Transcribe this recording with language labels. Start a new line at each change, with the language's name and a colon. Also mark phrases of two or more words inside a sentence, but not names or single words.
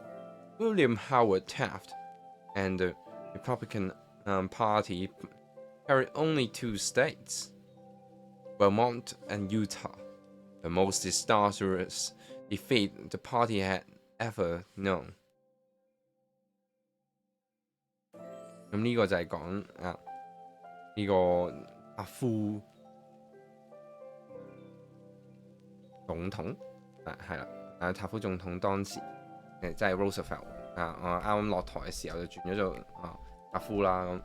English: William Howard Taft and the Republican Party carried only 2 states, Vermont and Utah, the most disastrous defeat the party had ever known.
Cantonese: 咁呢個就係講呢個阿夫總統係啦，塔夫總統當時即係 Roosevelt 啱啱落台嘅時候就轉咗做阿夫啦